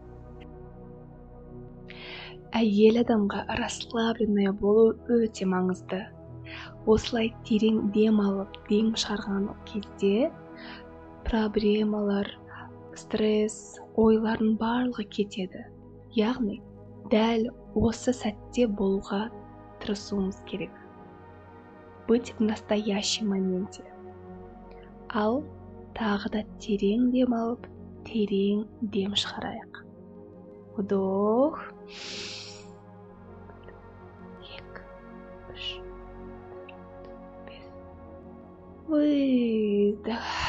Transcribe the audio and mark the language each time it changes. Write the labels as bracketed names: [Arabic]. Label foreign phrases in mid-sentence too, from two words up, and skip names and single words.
[Kazakh] Әйел адамға расслабленный болу өте маңызды. Осылай терең дем алып, дем шығарған кезде проблемалар, стресс, ойлардың барлығы кетеді. Яғни, дәл осы сәтте болуға тырысуымыз керек. [Russian] Быть в настоящем моменте. [Kazakh] Ал тағы да терең дем алып, терең дем шығарайық. [Russian] Вдох. 2, 3, 4, 5. Выдох.